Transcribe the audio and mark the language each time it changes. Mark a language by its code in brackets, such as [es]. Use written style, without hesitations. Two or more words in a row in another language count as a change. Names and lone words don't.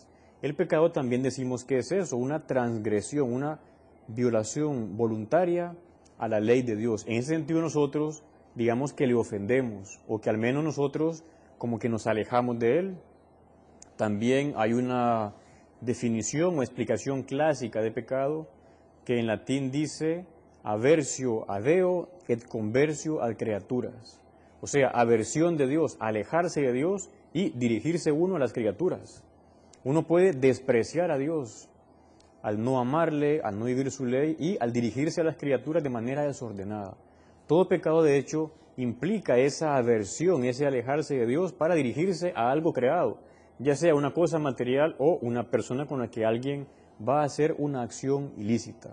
[es] El pecado también decimos que es eso, una transgresión, una violación voluntaria a la ley de Dios. En ese sentido nosotros digamos que le ofendemos o que al menos nosotros como que nos alejamos de Él. También hay una definición o explicación clásica de pecado que en latín dice [la] aversio a Deo et conversio ad creaturas. [es] O sea, aversión de Dios, alejarse de Dios y dirigirse uno a las criaturas. Uno puede despreciar a Dios al no amarle, al no vivir su ley y al dirigirse a las criaturas de manera desordenada. Todo pecado, de hecho, implica esa aversión, ese alejarse de Dios para dirigirse a algo creado, ya sea una cosa material o una persona con la que alguien va a hacer una acción ilícita.